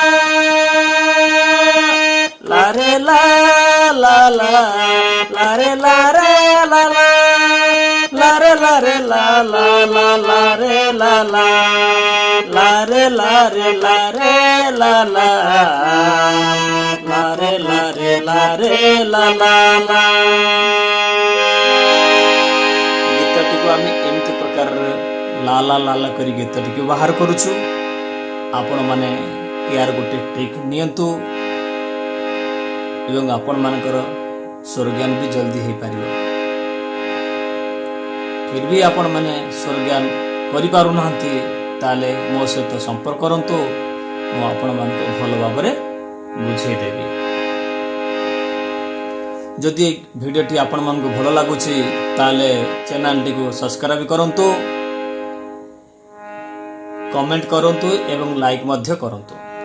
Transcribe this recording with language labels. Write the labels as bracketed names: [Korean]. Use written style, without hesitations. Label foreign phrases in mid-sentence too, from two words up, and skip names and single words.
[Odia] লারে লা লা লা লারে লারে লা লা লারে লারে লা লা লা লারে লা লা লারে লারে লারে লা লা লারে লারে লারে লা লা লা ଗୀତଟିକୁ ଆମେ ଏମିତି ପ୍ରକାରର ଲାଲା ଲାଲା କରି ଗୀତଟିକୁ ବାହାର କରୁଛୁ ଆପଣମାନେ ଏହାର ଗୋଟେ ଟ୍ରିକ୍ ନିଅନ୍ତୁ ଏବଂ ଆପଣମାନଙ୍କର ସ୍ୱରଜ୍ଞାନ ବି ଜଲ୍ଦି ହେଇପାରିବ [Hindi] फिर भी [Odia] ଆପଣମାନେ ସ୍ୱରଜ୍ଞାନ କରିପାରୁନାହାନ୍ତି ତାହେଲେ ମୋ ସହିତ ସମ୍ପର୍କ କରନ୍ତୁ ମୁଁ ଆପଣମାନଙ୍କୁ ଭଲ ଭାବରେ ବୁଝେଇଦେବି ଯଦି ଭିଡ଼ିଓଟି ଆପଣମାନଙ୍କୁ ଭଲ ଲାଗୁଛି ତାହେଲେ ଚ୍ୟାନେଲଟିକୁ ସବସ୍କ୍ରାଇବ୍ କରନ୍ତୁ କମେଣ୍ଟ କରନ୍ତୁ ଏବଂ ଲାଇକ୍ ମଧ୍ୟ କରନ୍ତୁ